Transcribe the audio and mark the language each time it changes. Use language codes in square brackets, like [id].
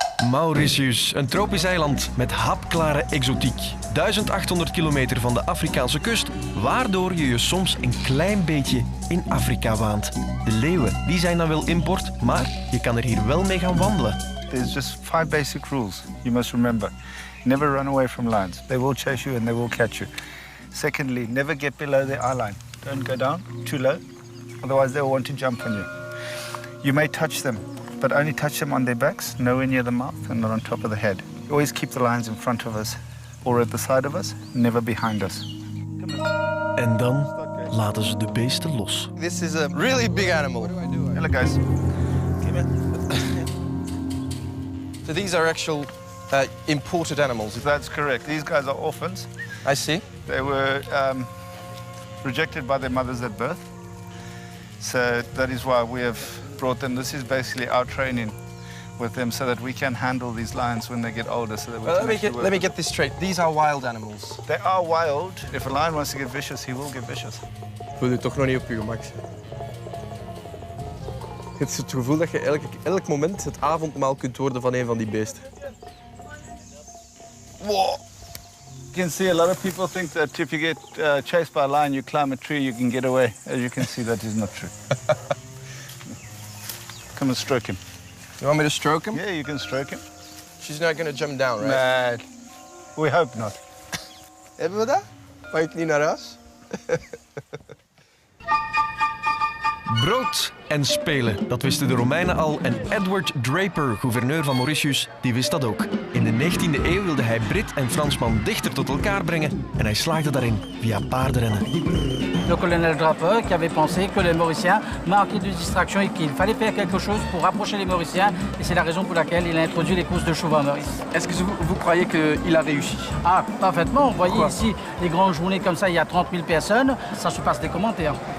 [nl] Mauritius, een tropisch eiland met hapklare exotiek. 1800 kilometer van de Afrikaanse kust, waardoor je je soms een klein beetje in Afrika waant. De leeuwen, die zijn dan wel import, maar je kan er hier wel mee gaan wandelen. [en] There's just 5 basic rules you must remember. Never run away from lions. They will chase you and they will catch you. Secondly, never get below the eye line. Don't go down too low, otherwise they'll want to jump on you. You may touch them, but only touch them on their backs, nowhere near the mouth and not on top of the head. Always keep the lions in front of us or at the side of us, never behind us. [nl] En dan laten ze de beesten los. [en] This is a really big animal. Hello guys. So these are actual imported animals. That's correct. These guys are orphans. I see. They were rejected by their mothers at birth. So that is why we have brought them. This is basically our training with them so that we can handle these lions when they get older. So that we can let me get this straight. These are wild animals. They are wild. If a lion wants to get vicious, he will get vicious. [nl] Voel je toch nog niet op je gemak zijn. Het is het gevoel dat je elk moment het avondmaal kunt worden van een van die beesten. [en] Whoa. You can see a lot of people think that if you get chased by a lion, you climb a tree, you can get away. As you can see, that is not true. Come and stroke him. You want me to stroke him? Yeah, you can stroke him. She's not going to jump down, right? Nah, we hope not. [nl] Hebben we dat? Mag ik niet naar huis? Brood en spelen, dat wisten de Romeinen al en Edward Draper, gouverneur van Mauritius, die wist dat ook. In de 19e eeuw wilde hij Brit en Fransman dichter tot elkaar brengen en hij slaagde daarin via paardenrennen. [fr] Le colonel Draper qui avait pensé que les Mauriciens manquaient de distraction et qu'il fallait faire quelque chose pour rapprocher les Mauriciens et c'est la raison pour laquelle il a introduit les courses de chevaux à Maurice. Est-ce que vous croyez qu'il a réussi? Ah, parfaitement. Vous voyez ici, les grandes journées comme ça, il y a 30 000 personnes, ça se passe des commentaires.